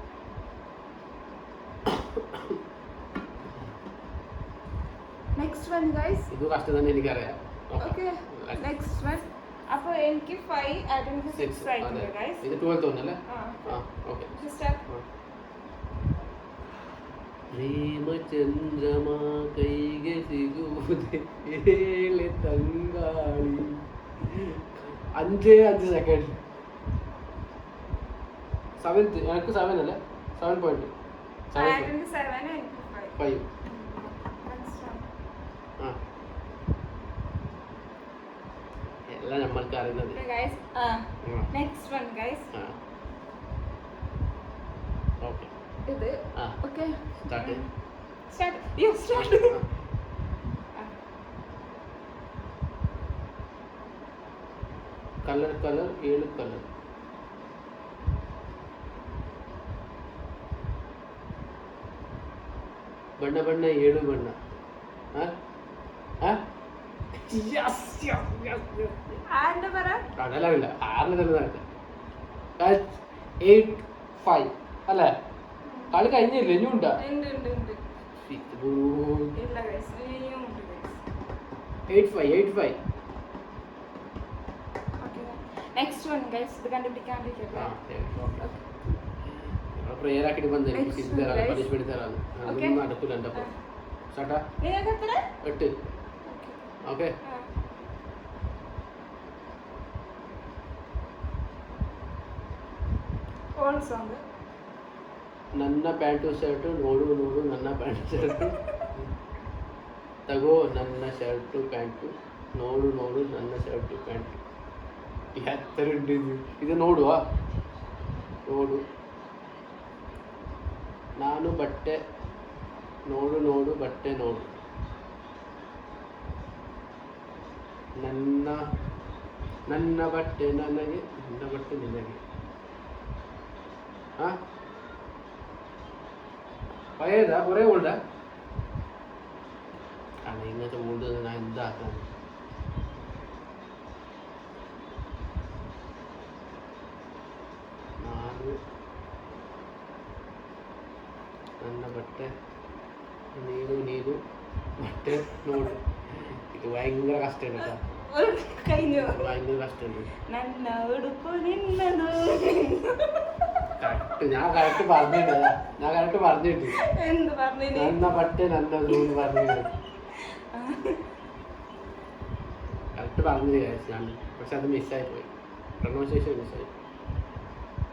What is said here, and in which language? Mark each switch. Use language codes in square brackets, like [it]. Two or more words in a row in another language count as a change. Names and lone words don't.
[en] next one guys. [ml] ഇത് കഷ്ടം തന്നെ എനിക്കറിയാം. [en] okay next one. [ml] അപ്പൊ എനിക്ക് 5 ആയിട്ട് 6 ആയിട്ടുണ്ട് ഗൈസ്. ഇത് 12th തോന്നല്ലേ? ആ ഓക്കേ സ്റ്റാർട്ട്. [kn] ಪ್ರೇಮಚಂದ್ರಮ ಕೈಗೆ ಸಿಗುವುದೇ ಹೇಳಿ ತಂಗಾಳಿ. [ml] 5 സെക്കൻഡ്. 7th എനിക്ക് 7 അല്ലേ? 7.5 ആ എല്ലാം നമ്മൾക്ക് അറിയുന്നത്. [en] next one guys. [ml] ഓക്കെ ഇത് ഓക്കേ സ്റ്റാർട്ട്. സ്റ്റാർട്ട്. [kn] ಕಲರ್ 7 ಕಲರ್. ಬಣ್ಣ 7 ಬಣ್ಣ. [ml] അതല്ല 6 തന്നെ 8 5 അല്ലേ? കളി കഴിഞ്ഞില്ല ഇനി ഉണ്ടാ? 8-5. [en] next one guys. [ml] ഇത് കണ്ടുപിടിക്കാണ്ടിരിക്കട്ടെ. പ്രേയർ ആക്കിട്ട് പണിഷ്മെന്റ് തരാണ്. അതൊന്നും നടക്കൂല. എൻ്റെ സ്റ്റാർട്ടാ. 8 ഓക്കെ. [en] old song. [kn] ನನ್ನ ಪ್ಯಾಂಟು ಶರ್ಟು ನೋಡು ನನ್ನ ಪ್ಯಾಂಟು ಶರ್ಟು ತಗೋ ನನ್ನ ಶರ್ಟು ಪ್ಯಾಂಟು ನೋಡು ನನ್ನ ಶರ್ಟು ಪ್ಯಾಂಟು. ಎತ್ತರ ಇದು ನೋಡುವ ನೋಡು. ನಾನು ಬಟ್ಟೆ ನೋಡು ಬಟ್ಟೆ ನೋಡು. ನನ್ನ ಬಟ್ಟೆ ನನಗೆ ನನ್ನ ಬಟ್ಟೆ ನಿನಗೆ. [ml] ಹಾಂ പഴയതാ കുറേ ഓൾഡാ? കാരണം ഇങ്ങനത്തെ ഓൾഡ് ഞാൻ എന്താക്കാം? [kn] ನನ್ನ ಬಟ್ಟೆ ನೀನು ಬಟ್ಟೆ ನೋಡು. [ml] ഇത് ഭയങ്കര കഷ്ടമാണ് കേട്ടോ. കഴിഞ്ഞു. ഭയങ്കര കഷ്ടമുണ്ട്. [kn] ನನ್ನ ಉಡುಪು ನಿನ್ನದು. [ml] ഞാൻ കറക്റ്റ് പറഞ്ഞിട്ട് എന്ത് പറഞ്ഞു? [kn] ನನ್ನ ಬಟ್ಟೆ ನನ್ನ [ml] പറഞ്ഞിട്ട് കറക്റ്റ് പറഞ്ഞത് ഞാൻ. പക്ഷെ അത് മിസ്സായി പോയി. പ്രൊണൗൺസിയേഷൻ മിസ്സായി.